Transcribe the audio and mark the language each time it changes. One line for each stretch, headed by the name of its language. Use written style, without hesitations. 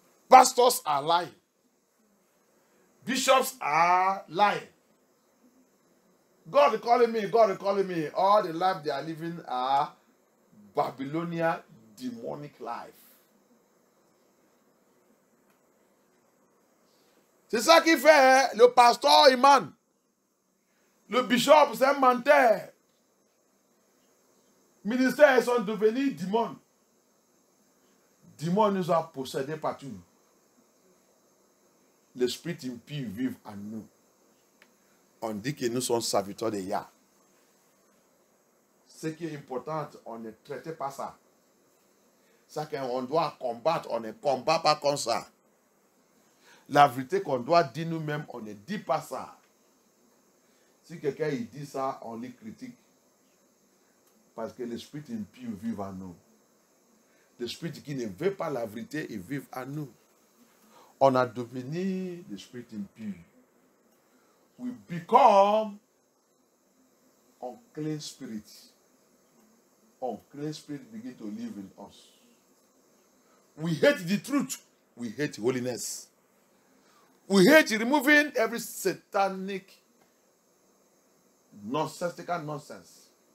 English: Pastors are lying. Bishops are lying. God is calling me. God is calling me. All the life they are living are Babylonian demonic life.
French: C'est ça qui fait le pasteur Iman. Le bishop, c'est un menteur. Ministères sont devenus démons. Démons nous ont possédés partout. L'esprit impur vit en nous. On dit que nous sommes serviteurs de Yah. Ce qui est important, on ne traite pas ça. Ça qu'on doit combattre, on ne combat pas comme ça. La vérité qu'on doit dire nous-mêmes, on ne dit pas ça. Si quelqu'un il dit ça, on les critique. Parce que l'esprit impur vit en nous. L'esprit qui ne veut pas la vérité, il vit en nous. On a devenu l'esprit impur.
English: We become unclean spirits. Unclean spirit begin to live in us. We hate the truth. We hate holiness. We hate removing every satanic, nonsensical nonsense.